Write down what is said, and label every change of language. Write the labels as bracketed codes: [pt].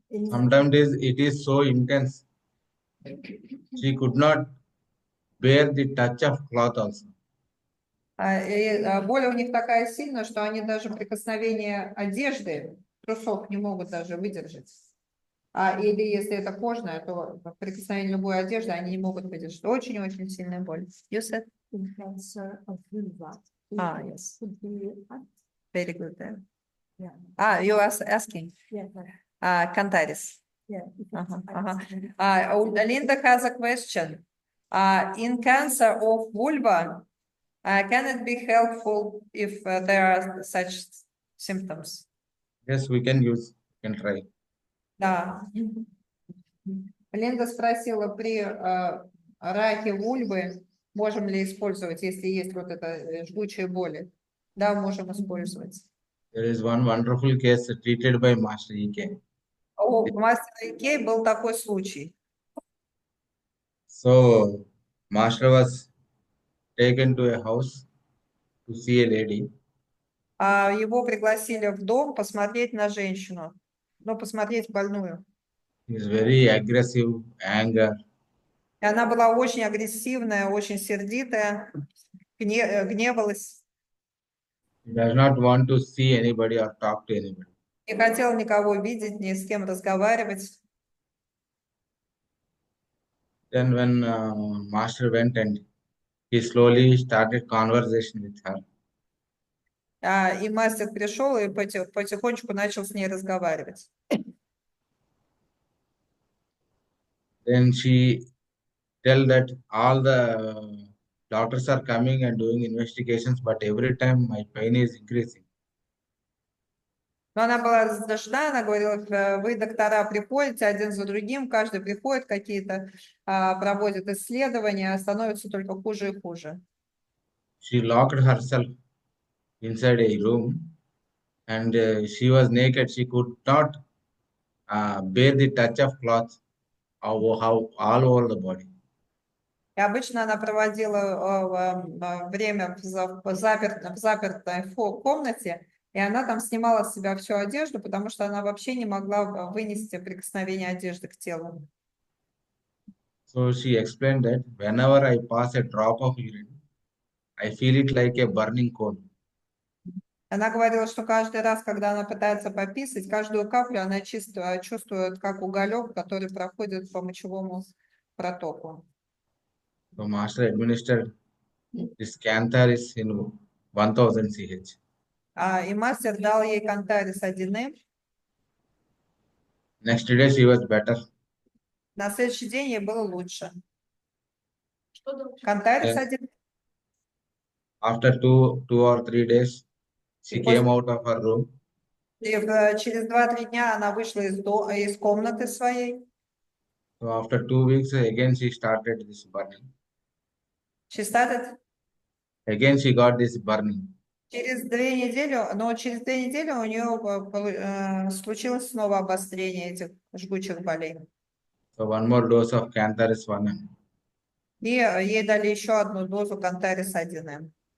[en] Sometimes it is so intense. She could not bear the touch of cloth also. [ru] Боль у них такая сильная, что они даже прикосновение одежды, трусов не могут даже выдержать. Или если это кожное, то прикосновение любой одежды они не могут выдержать. Очень-очень сильная боль. [en] You said? Cancer of vulva. Yes. Very good. Yeah. You are asking? Yeah. Cantharis. Yeah. Linda has a question. In cancer of vulva, can it be helpful if there are such symptoms? Yes, we can try. [ru] Да. Линда спросила, при раке вульвы можем ли использовать, если есть вот это жгучие боли? Да, можем использовать. [en] There is one wonderful case treated by Master E.K. [ru] У мастера E.K. был такой случай. [en] So, Master was taken to a house to see a lady. [ru] Его пригласили в дом посмотреть на женщину, посмотреть больную. [en] He is very aggressive, anger. [ru] И она была очень агрессивная, очень сердитая, гневалась. [en] He does not want to see anybody or talk to anybody. [ru] Не хотел никого видеть, ни с кем разговаривать. [en] Then when master went and he slowly started conversation with her. [ru] И мастер пришел и потихонечку начал с ней разговаривать. [en] Then she tell that all the doctors are coming and doing investigations, but every time my pain is increasing. [ru] Но она была раздражена, она говорила, вы, доктора, приходите один за другим, каждый приходит, какие-то проводят исследования, становится только хуже и хуже. [en] She locked herself inside a room and she was naked. She could not bear the touch of cloth how all over the body. [ru] И обычно она проводила время в запертой комнате, и она там снимала с себя всю одежду, потому что она вообще не могла вынести прикосновение одежды к телу. [en] So she explained that whenever I pass a drop of urine, I feel it like a burning coal. [ru] Она говорила, что каждый раз, когда она пытается пописать, каждую каплю она чувствует как уголек, который проходит по мочевому протоку. [en] So master administered this Cantharis in 1000 CH. [ru] И мастер дал ей Кантарис 1М. Next day she was better. На следующий день ей было лучше. Кантарис 1. [en] After two or 3 days, she came out of her room. [ru] И через 2-3 дня она вышла из комнаты своей. [en] So after 2 weeks, again she started this burning. She started? Again she got this burning. [ru] Через 2 недели, но через 2 недели у нее случилось снова обострение этих жгучих болей. [en] So one more dose of Cantharis 1M. [ru] И ей дали еще одну дозу Кантарис 1М.